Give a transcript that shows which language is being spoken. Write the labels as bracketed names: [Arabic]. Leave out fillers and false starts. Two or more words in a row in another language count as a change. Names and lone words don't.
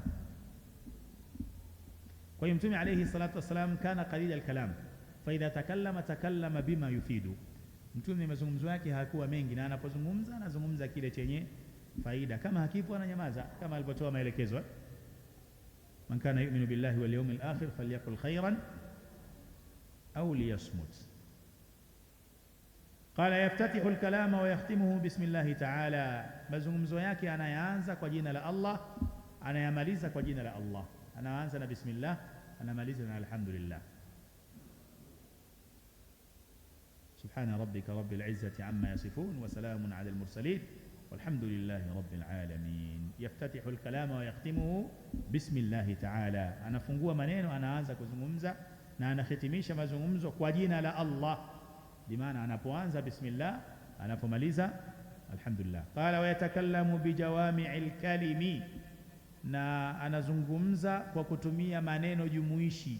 [Swahili] Kwa hiyo Mtume [Arabic] عليه الصلاة والسلام كان قليل الكلام، فإذا تكلم بما يفيد. [Swahili] Mtume mazungumzo yake hakuwa mengi, na anapozungumza anazungumza kile chenye faida. Kama hakipo ananyamaza, kama alipotoa maelekezo: [Arabic] من كان يؤمن بالله واليوم الآخر فليقل خيرا أو ليصمت. قال يفتتح الكلام ويختمه باسم الله تعالى, [Swahili] mazungumzo yake anayaanza kwa jina la Allah, anayamaliza kwa jina la Allah. Anaanza na bismillah, anamaliza na alhamdulillah. [Arabic] سبحان ربك رب العزة عما يصفون وسلام على المرسلين والحمد لله رب العالمين. يفتتح الكلام ويختمه باسم الله تعالى. [Swahili] Anafungua maneno, anaanza kuzungumza na anahitimisha mazungumzo kwa jina la Allah. Bimaana anapoanza bismillah, anapomaliza alhamdulillah. [Arabic] قال ويتكلم بجوامع الكلم, [Swahili] na anazungumza kwa kutumia maneno jumuishi.